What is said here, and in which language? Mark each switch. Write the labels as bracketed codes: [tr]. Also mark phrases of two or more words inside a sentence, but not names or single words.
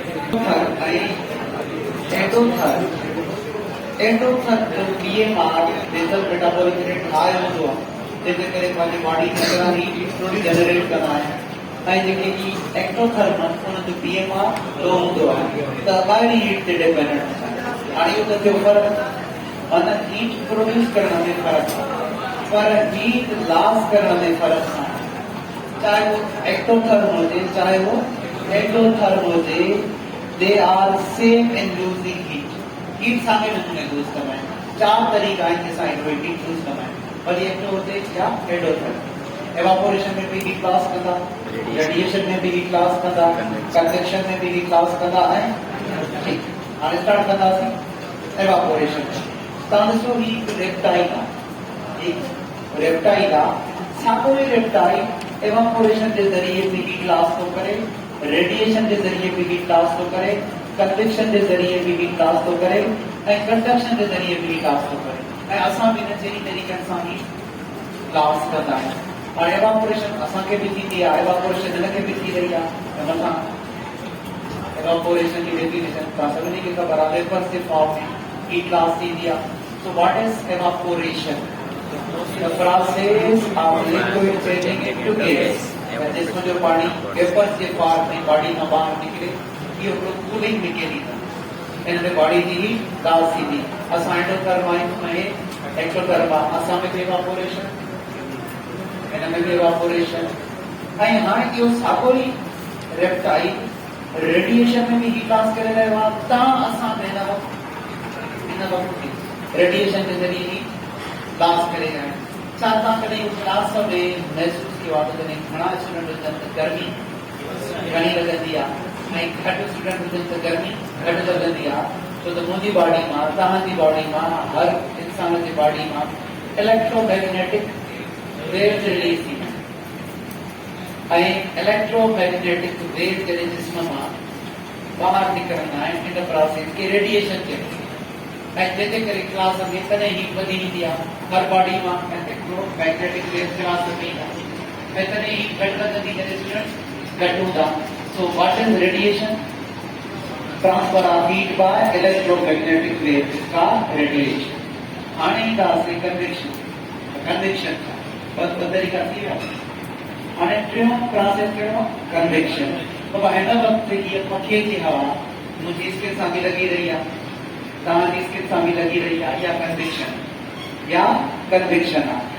[sd] एंडोथर्म जो BMR [en] basal metabolic rate high [sd] हूंदो आहे जंहिंजे करे पंहिंजी बॉडी केतिरा [en] heat generate [sd] कंदा आहिनि ऐं जेके की एक्टोथर्म उन जो BMR लो हूंदो आहे त ॿाहिरी हीट ते डिपेंडेंट आहे। हाणे इहो त थियो फ़र्क़ु माना [en] heat produce [sd] करण में फ़र्क़ु आहे पर [en] heat loss [sd] करण में फ़र्क़ु आहे। चाहे वो एक्टोथर्म हुजे चाहे वो एंडोथर्म हुजे, [en] They are same in losing heat. [sd] हीट साॻे नमूने लूज़ कंदा आहिनि। चार तरीक़ा आहिनि जंहिंसां हीट लूज़ कंदा आहिनि वरी एक्टो हुजे या एंडोथर्म। एवापोरेशन में भी [en] heat loss [sd] कंदा, रेडिएशन में भी [en] heat loss [sd] कंदा, कन्वेक्शन में भी [en] heat loss [sd] कंदा ऐं ठीक हाणे स्टार्ट कंदासीं एवापोरेशन। तव्हां ॾिसो ही रेप्टाइल आहे, एक रेप्टाइल आहे। साॻियो ई रेप्टाइल एवापोरेशन जे ज़रिए भी [en] heat loss [sd] थो करे, रेडिएशन के जरिए भी [en] heat loss [sd] तो करे, कन्वेक्शन के जरिए भी [en] heat loss [sd] तो करे ऐं कंडक्शन के जरिए भी [en] heat loss [sd] तो करे ऐं असां भी इन जहिड़ी तरीक़े सां [en] heat loss [sd] कंदा आहियूं। हाणे एवापोरेशन असांखे भी थींदी आहे, एवापोरेशन हिनखे भी थी रही आहे। मथां एवापोरेशन जी डेफिनेशन तव्हां सभिनी खे ख़बर आहे, वेपर जे फॉर्म में [en] heat loss [sd] थींदी आहे। [en] So what is evaporation? The process of liquid changing into gas [ur] جس میں جو پانی ویپر کے فارم میں باڈی میں باہر نکلے یہ کولنگ میکانزم ان میں باڈی کی [en] heat loss [sd] थी असां एंडोथर्म में एक्टोथर्म असां में एवापोरेशन इनमें भी एवापोरेशन ऐं हाणे इहो साॻियो ई रेप्टाइल रेडिएशन में भी हीट लॉस करे रहियो आहे। तव्हां असां में हिन वक़्तु रेडिएशन के जरिए [en] heat loss [sd] करे रहिया आहियूं। छा तव्हां कॾहिं क्लास में महसूस कयो आहे त कॾहिं घणा स्टूडेंट हुजनि त गर्मी घणी लॻंदी आहे ऐं घटि स्टूडेंट हुजनि त गर्मी घटि लॻंदी आहे छो त मुंहिंजी बॉडी मां तव्हांजी बॉडी मां हर इंसान जी बॉडी मां [en] electromagnetic waves release [sd] थींदा आहिनि ऐं [en] electromagnetic wave [sd] जॾहिं जिस्म मां ॿाहिरि निकिरंदा आहिनि इन प्रोसेस खे रेडिएशन चइबो आहे ऐं जंहिंजे करे क्लास में तॾहिं हीट वधी वेंदी आहे हर बॉडी मां [en] electromagnetic wave [sd] क्लास में ऐं तॾहिं हीट घटि लॻंदी जॾहिं स्टूडेंट घटि हूंदा। [en] So what is radiation? Transfer of heat by electromagnetic wave is called radiation. [sd] हाणे ईंदासीं कन्वेक्शन। कन्वेक्शन ॿ तरीक़ा थी विया। हाणे टियों प्रोसेस कहिड़ो? कन्वेक्शन। बाबा हिन वक़्तु हीअ पखीअ जी हवा मुंहिंजी स्किन सां बि लॻी रही आहे, तव्हांजी स्किन सां बि लॻी रही आहे, या कन्वेक्शन या कन्वेक्शन आहे।